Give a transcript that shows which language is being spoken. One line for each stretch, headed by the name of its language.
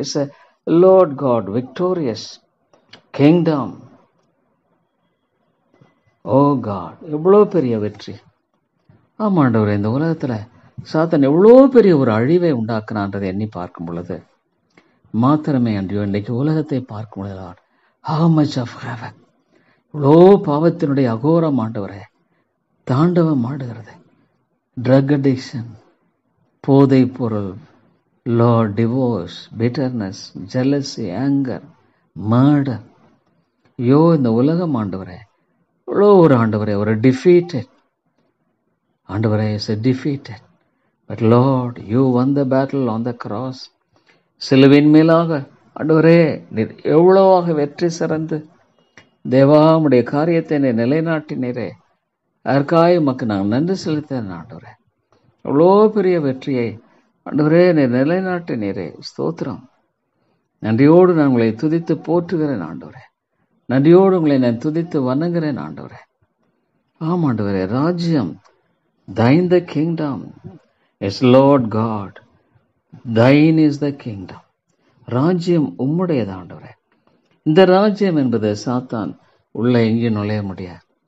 English: It's a Lord God victorious kingdom.
Tamil: O God, எவ்வளோ பெரிய வெற்றி. ஆமாண்டவரே, இந்த உலகத்தில் சாத்தான் எவ்வளோ பெரிய ஒரு அழிவை உண்டாக்குனான்றதை எண்ணி பார்க்கும் பொழுது மாத்திரமே அன்றையோ இன்றைக்கு உலகத்தை பார்க்கும் பொழுது
English: how much of havoc,
Tamil: இவ்வளோ பாவத்தினுடைய அகோரம் ஆண்டவரே தாண்டவம் ஆடுகிறது.
English: drug addiction,
Tamil: போதை பொருள்,
English: Lord, divorce, bitterness, jealousy, anger, murder.
Tamil: ஐயோ, இந்த உலகம் ஆண்டவரே இவ்வளோ ஒரு ஆண்டவரே ஒரு defeated ஆண்டவரே
English: is a defeated. But Lord, you won the battle on the cross.
Tamil: சிலுவையின் மேலாக ஆண்டவரே நீர் எவ்வளவாக வெற்றி சிறந்து தேவா உம்முடைய காரியத்தை நிலைநாட்டினீரே. அதற்காக உமக்கு நாங்கள் நன்றி செலுத்தேன் ஆண்டவரே. எவ்வளோ பெரிய வெற்றியை ஆண்டவரே நீர் நிலைநாட்டினீரே. ஸ்தோத்திரம். நன்றியோடு நான் உங்களை துதித்து போற்றுகிறேன் ஆண்டவரே. நன்றியோடு உங்களை நான் துதித்து வணங்குகிறேன் ஆண்டவரே. ஆமாண்டவரே, ராஜ்யம்
English: thine the kingdom. Yes Lord God, thine is the kingdom.
Tamil: ராஜ்யம் உம்முடையது ஆண்டவரே. இந்த ராஜ்யம் என்பது சாத்தான் உள்ள எங்கேயும் நுழைய முடியாது.